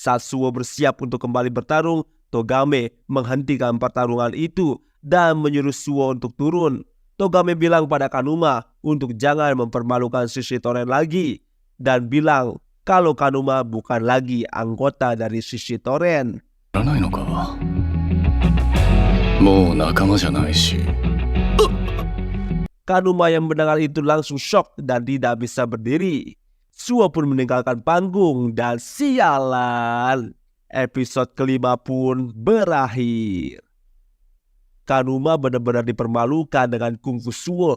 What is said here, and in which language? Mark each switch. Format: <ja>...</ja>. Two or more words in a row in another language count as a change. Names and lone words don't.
<id>Saat Suwo bersiap untuk kembali bertarung, Togame menghentikan pertarungan itu dan menyuruh Suwo untuk turun. Togame bilang pada Kanuma untuk jangan mempermalukan Shishitoren lagi dan bilang kalau Kanuma bukan lagi anggota dari Shishitoren.</id> <ja>らないのか。もう仲間じゃないし。</ja> <id>Kanuma yang mendengar itu langsung shock dan tidak bisa berdiri. Suwo pun meninggalkan panggung dan sialan, episode kelima pun berakhir. Kanuma benar-benar dipermalukan dengan kungfu Suwo.</id>